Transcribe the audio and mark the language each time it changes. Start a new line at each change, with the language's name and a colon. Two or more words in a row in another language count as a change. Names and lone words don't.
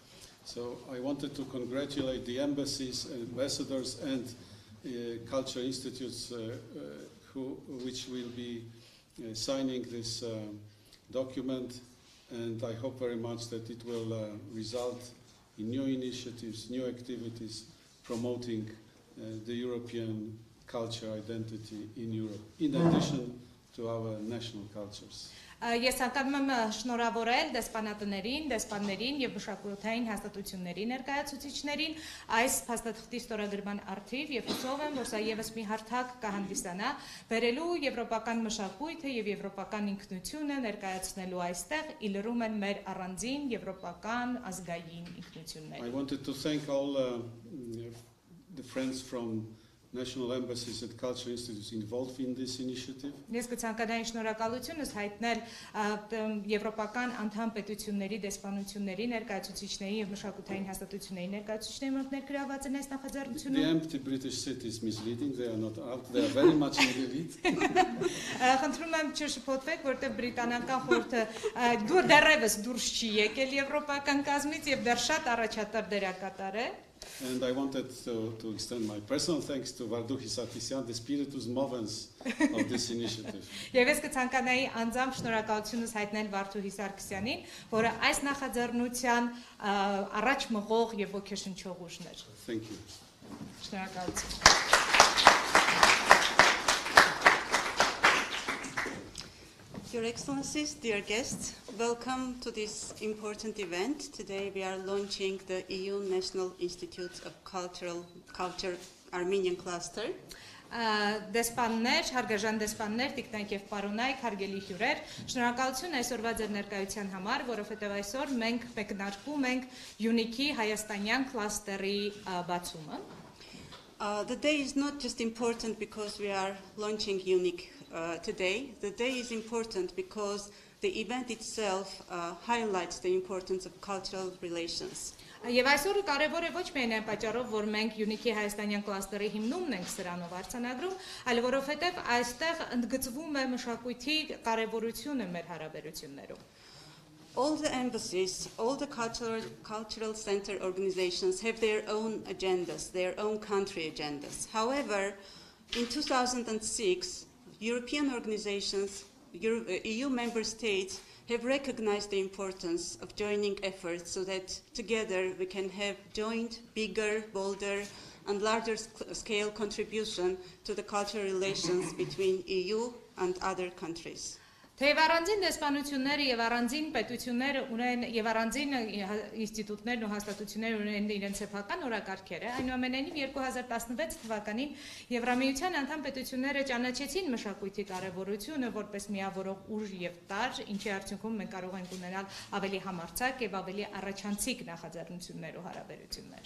English: So I wanted to congratulate the embassies, ambassadors, and cultural institutes which will be signing this document, and I hope very much that it will result in new initiatives, new activities promoting the European culture identity in Europe, in addition to our national cultures.
Armenian: Ես ականում եմ շնորհավորել դեսպանատներին, դեսպաններին եւ մշակութային հաստատությունների ներկայացուցիչներին այս փաստաթղթի ստորագրման առթիվ եւ հուսով եմ, որ սա եւս մի հարթակ կհանդիսանա բերելու եվրոպական մշակույթը եւ եվրոպական ինքնությունը ներկայացնելու այստեղ իլրում են մեր առանձին եվրոպական ազգային ինքնությունները։
English: I wanted to thank all the friends from national embassies and cultural institutes involved in this initiative.
Armenian: Ես կցանկանայի շնորհակալությունս հայտնել եվրոպական անդամ պետությունների, դեսպանությունների, ներկայացուցիչների եւ մշակութային հաստատությունների ներկայացուցիչների, որոնք ներգրաված են այս նախաձեռնությունում։
English: The empty British city is misleading. They are not out. They are very much in the elite.
Armenian: Խնդրում եմ չշփոթվեք, որտեղ բրիտանական խորհուրդը դեռևս դուրս չի եկել եվրոպական կազմից եւ դեռ շատ առաջատար դերակատար է։
English: And I wanted to extend my personal thanks to Vardouhi Sarkisyan, the
Latin: spiritus movens
English: of this initiative.
Armenian: Եվ ես կցանկանայի անձամբ շնորհակալությունս հայտնել Վարդուհի Սարգսյանին, որը այս նախաձեռնության առաջ մղող եւ ոգեշնչող ուժն էր։
English: Thank you.
Armenian: Շնորհակալություն։
English: Your Excellencies, dear guests, welcome to this important event. Today we are launching the EU National Institutes of Culture Armenian Cluster.
Armenian: Դեսպաններ, հարգարժան դեսպաններ, տիկնայք եւ պարոնայք, հարգելի հյուրեր, շնորհակալություն այսօրվա ձեր ներկայության համար, որովհետեւ այսօր մենք մեկնարկում ենք ՅՈՒՆԻԿ-ի հայաստանյան կլաստերի բացումը։
English: The day is not just important because we are launching ՅՈՒՆԻԿ today. The day is important because the event itself highlights the importance of cultural relations.
Armenian: Եվ այսօրը կարևոր է ոչ միայն այն պատճառով, որ մենք ՅՈՒՆԻԿ-ի հայաստանյան կլաստերի հիմնումն ենք սրանով արձանագրում, այլ որովհետև այստեղ ընդգծվում է մշակույթի կարևորությունը մեր հարաբերություններում։
English: All the embassies, all the cultural center organizations have their own agendas, their own country agendas. However, in 2006, European organizations, EU member states have recognized the importance of joining efforts so that together we can have joint, bigger, bolder, and larger scale contribution to the cultural relations between EU and other countries.
Armenian: Թեև առանձին դեսպանությունները եւ առանձին պետությունները ունեն եւ առանձին ինստիտուտներն ու հաստատությունները ունեն իրենց սեփական օրակարգերը, այնուամենայնիվ 2016 թվականին Եվրամիության անդամ պետությունները ճանաչեցին մշակույթի կարևորությունը որպես միավորող ուժ եւ տարր, ինչի արդյունքում մենք կարող ենք ունենալ ավելի համարձակ եւ ավելի առաջանցիկ նախաձեռնություններ ու հարաբերություններ։